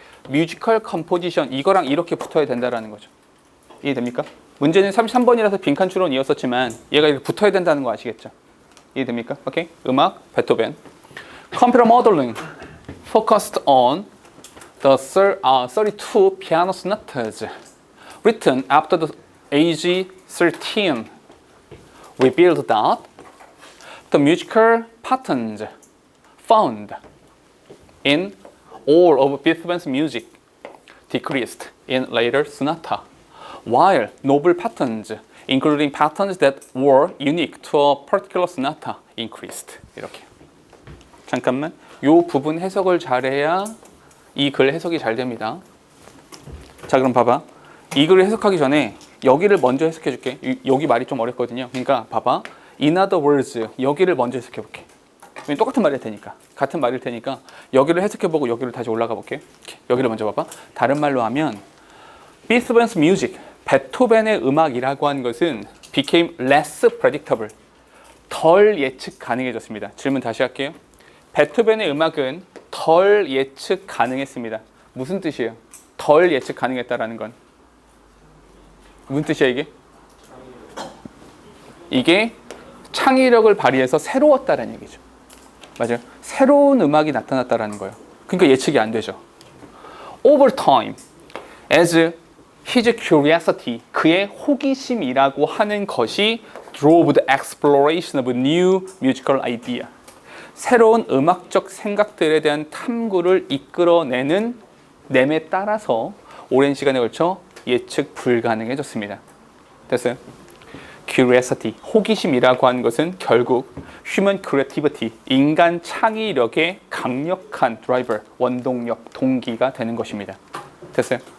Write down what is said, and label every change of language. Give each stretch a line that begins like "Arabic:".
Korean: 뮤지컬 컴포지션, 이거랑 이렇게 붙어야 된다는 거죠. 이해됩니까? 문제는 33번이라서 빈칸 추론이었었지만 얘가 이렇게 붙어야 된다는 거 아시겠죠? 이해됩니까? 오케이. 음악, 베토벤.
English: Computer modeling focused on the 32 piano sonatas written after the age 13. Revealed that the musical patterns found in all of Beethoven's music decreased in later sonata, while novel patterns including patterns that were unique to a particular sonata increased.
Korean: 이렇게. 잠깐만. 요 부분 해석을 잘해야 이 글 해석이 잘 됩니다. 자, 그럼 봐봐. 이 글을 해석하기 전에 여기를 먼저 해석해 줄게. 여기 말이 좀 어렵거든요. 그러니까 봐봐.
English: In other words,
Korean: 여기를 먼저 해석해 볼게. 똑같은 말일 테니까. 같은 말일 테니까 여기를 해석해 보고 여기를 다시 올라가 볼게. 여기를 먼저 봐봐. 다른 말로 하면
English: Beethoven's music,
Korean: 베토벤의 음악이라고 하는 것은
English: became less predictable,
Korean: 덜 예측 가능해졌습니다. 질문 다시 할게요. 베토벤의 음악은 덜 예측 가능했습니다. 무슨 뜻이에요? 덜 예측 가능했다라는 건 무슨 뜻이야 이게? 이게 창의력을 발휘해서 새로웠다라는 얘기죠. 맞아요. 새로운 음악이 나타났다라는 거예요. 그러니까 예측이 안 되죠.
English: Over time, as his curiosity,
Korean: 그의 호기심이라고 하는 것이
English: drove the exploration of new musical idea.
Korean: 새로운 음악적 생각들에 대한 탐구를 이끌어내는 램에 따라서 오랜 시간에 걸쳐 예측 불가능해졌습니다. 됐어요? Curiosity, 호기심이라고 하는 것은 결국
English: human creativity,
Korean: 인간 창의력의 강력한 driver, 원동력, 동기가 되는 것입니다. 됐어요?